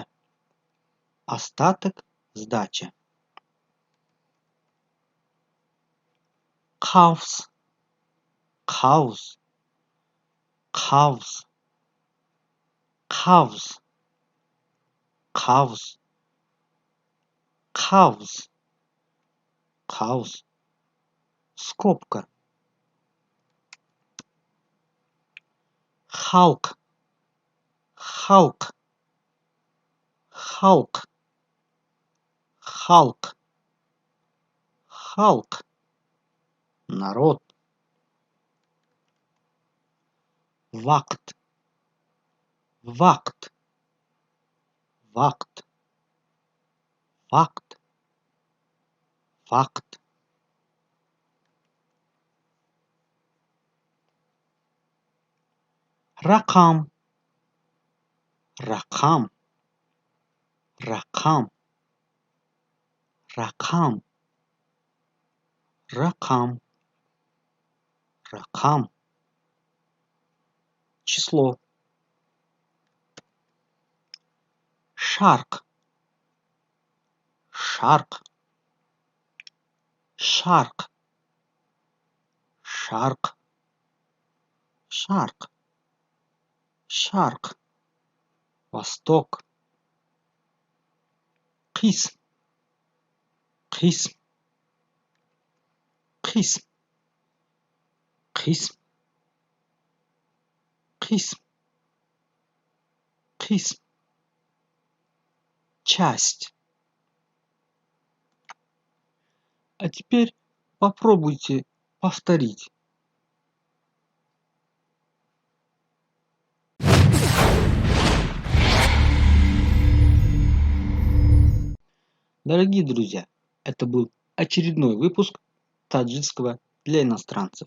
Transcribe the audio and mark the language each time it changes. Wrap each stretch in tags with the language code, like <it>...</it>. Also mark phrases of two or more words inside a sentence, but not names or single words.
<ru>Остаток, сдача. Хаус.</ru> <tg>Хаус. Хаус. Хаус. Хаус. Хаус. Хаус.</tg> <ru>Скобка.</ru> <tg>Халк. Халк. Халк. Халк. Халк.</tg> <ru>Народ.</ru> <tg>Вакт. Вакт. Вакт. Факт. Факт. Ракам. Ракам. Ракам. Ракам. Ракам. Ракам.</tg> <ru>Число.</ru> <tg>Шарк. Шарк. Шарк. Шарк. Шарк. Шарк. Восток. Кисм. Кисм. Кисм. Кисм. Кисм. Кисм.</tg> <ru>Часть. А теперь попробуйте повторить. Дорогие друзья, это был очередной выпуск таджикского для иностранцев.</ru>